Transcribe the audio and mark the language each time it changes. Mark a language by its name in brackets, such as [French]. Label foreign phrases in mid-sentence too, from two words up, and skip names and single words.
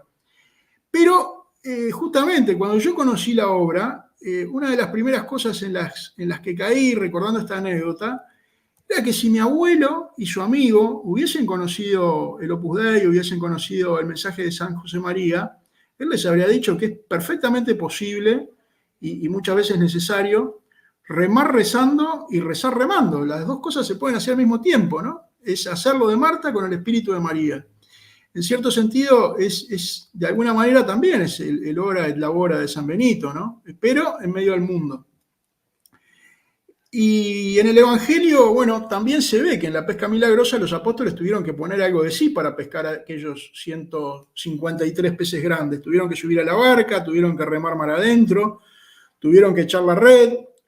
[Spanish] Pero justamente cuando yo conocí la obra, una de las primeras cosas en las que caí recordando esta anécdota era que si mi abuelo y su amigo hubiesen conocido el Opus Dei, hubiesen conocido el mensaje de San José María, él les habría dicho que es perfectamente posible y muchas veces necesario remar rezando y rezar remando. Las dos cosas se pueden hacer al mismo tiempo, ¿no? Es hacerlo de Marta con el espíritu de María. En cierto sentido, es de alguna manera también es el [Latin] ora et labora [Spanish] de San Benito, ¿no? Pero en medio del mundo. Y en el Evangelio, bueno, también se ve que en la pesca milagrosa los apóstoles tuvieron que poner algo de sí para pescar a aquellos 153 peces grandes. Tuvieron que subir a la barca, tuvieron que remar mar adentro, tuvieron que echar la red.